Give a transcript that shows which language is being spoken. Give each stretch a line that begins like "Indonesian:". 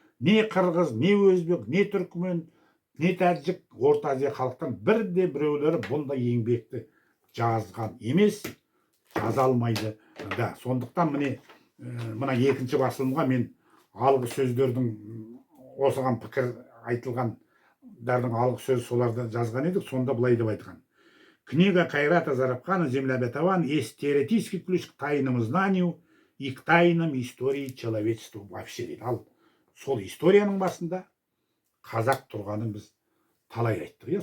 Kazakh: Не қырғыз, не өзбек, не түркмен, не тәжік, Орта Азия халықтан бірде біреулері бұндай еңбекті жазған емес, жаза алмайды да. Сондықтан мына екінші басылымға мен алғы сөздердің осыған пікір айтылғандардың алғы сөз соларды жазған едік. Сонда былай деп айтқан:
Russian: книга Кайрата Зарабхана «Земля обетована» есть теоретический ключ к тайному знанию и к тайнам истории человечества вообще
Kazakh: дейді. Ал сол историяның басында қазақ тұрғанын біз талай айттық.